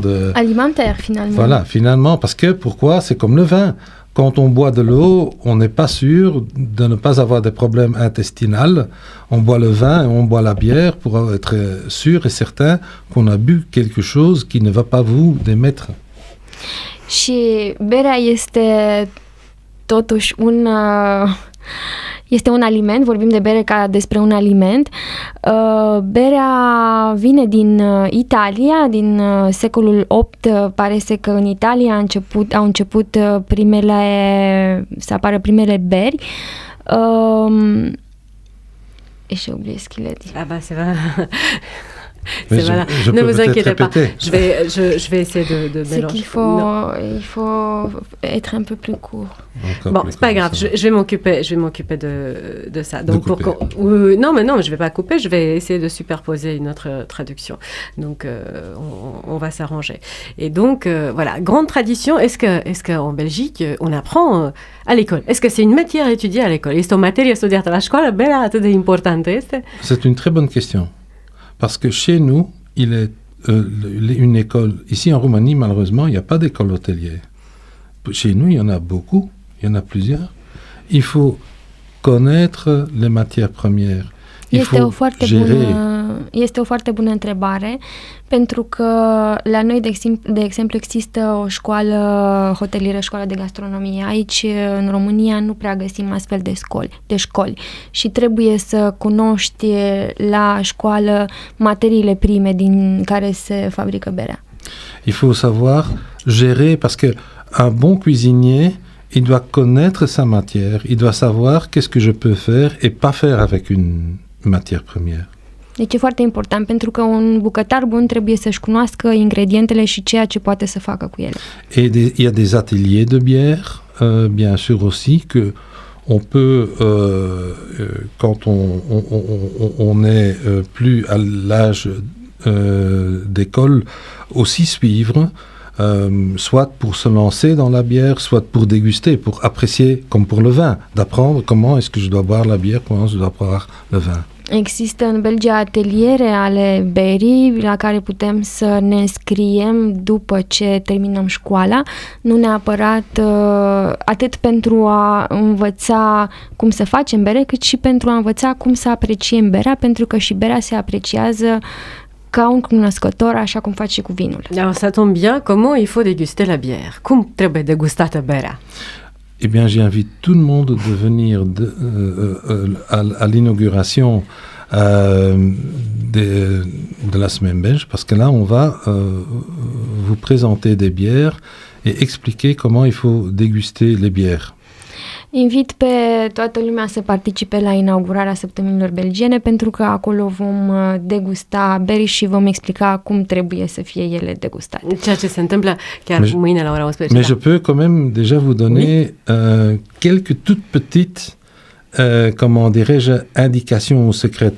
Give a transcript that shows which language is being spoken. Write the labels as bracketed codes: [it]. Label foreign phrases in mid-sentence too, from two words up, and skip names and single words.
[fr] alimentaire, finalement. Voilà, finalement, parce que pourquoi? C'est comme le vin. Quand on boit de l'eau, on n'est pas sûr de ne pas avoir des problèmes intestinaux. On boit le vin et on boit la bière pour être sûr et certain qu'on a bu quelque chose qui ne va pas vous démettre. [ro] Și berea este totuși este un aliment, vorbim de bere ca despre un aliment. Berea vine din Italia, din secolul VIII, pare că în Italia au început să apară primele beri. [fr] Et j'ai oublié ce qu'il a dit. Ah bah c'est vrai. Voilà. Ne vous inquiétez pas. Je vais essayer de mélanger. C'est qu'il faut être un peu plus court. Bon, c'est pas grave. Je vais m'occuper de ça. Donc non, mais je vais pas couper. Je vais essayer de superposer une autre traduction. Donc on va s'arranger. Et donc voilà, grande tradition. Est-ce que en Belgique on apprend à l'école? Est-ce que c'est une matière étudiée à l'école? [ro] Este o materie studiată la școală? Berea atât de importantă este? [fr] C'est une très bonne question. Parce que chez nous, il est une école. Ici en Roumanie, malheureusement, il n'y a pas d'école hôtelière. Chez nous, il y en a beaucoup, il y en a plusieurs. Il faut connaître les matières premières. [ro] Este o foarte bună întrebare, pentru că la noi, de exemplu, există o școală hotelieră, școală de gastronomie. Aici, în România, nu prea găsim astfel de școli și trebuie să cunoști la școală materiile prime din care se fabrică berea. [fr] Il faut savoir gérer, parce que un bon cuisinier, il doit connaître sa matière, il doit savoir qu'est-ce que je peux faire et pas faire avec une matière première. [ro] Deci e foarte important, pentru că un bucătar bun trebuie să-și cunoască ingredientele și ceea ce poate să facă cu ele. [fr] Et il y a des ateliers de bière, bien sûr aussi, que on peut, quand on est plus à l'âge d'école, aussi suivre, soit pour se lancer dans la bière, soit pour déguster, pour apprécier, comme pour le vin, d'apprendre comment est-ce que je dois boire la bière, comment je dois boire le vin. [ro] Există în Belgia ateliere ale berii la care putem să ne înscriem după ce terminăm școala, nu neapărat atât pentru a învăța cum să facem bere, cât și pentru a învăța cum să apreciem berea, pentru că și berea se apreciază ca un cunoscător, așa cum face și cu vinul. [fr] Alors ça tombe bien, comment il faut déguster la bière? [ro] Cum trebuie degustată berea? [fr] Eh bien, j'invite tout le monde de venir à l'inauguration de la semaine belge, parce que là, on va vous présenter des bières et expliquer comment il faut déguster les bières. [ro] Invit pe toată lumea să participe la inaugurarea săptămânilor belgiene, pentru că acolo vom degusta beri și vom explica cum trebuie să fie ele degustate. Ceea ce se întâmplă chiar mâine la ora 11. [fr] Mais je peux quand même déjà vous donner quelques toutes petites, comment dirais-je, indications ou secrètes.